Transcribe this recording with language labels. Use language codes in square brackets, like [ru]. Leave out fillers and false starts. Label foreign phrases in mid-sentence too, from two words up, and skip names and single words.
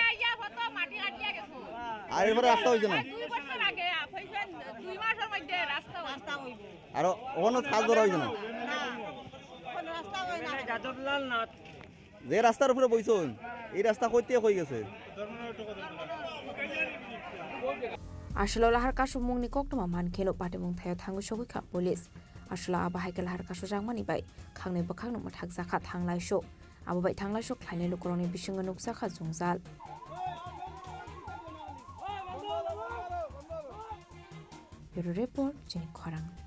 [bn] আর এবারে রাস্তা হইছে না 2 বছর আগে হইছেন 2 মাসের মধ্যে রাস্তা হইব আর ওখানে কাজ ধরা হইছে না কোন রাস্তা হই না যাদবলাল নাথ যে রাস্তার উপরে বইছন এই রাস্তা কইতে কই গেছে [trp] Ashla lahar kasu mungni koktoma mankeno patimung thayo thangu shogi kha police Ashla abahai ke lahar kasu jangmani bai khangnei bakhang numa thak zakha thanglai sho ababai thanglai sho khlainai lukoroni bisinga nuksa kha jungjal [en] Bureau Report, [trp] Chini Khorang.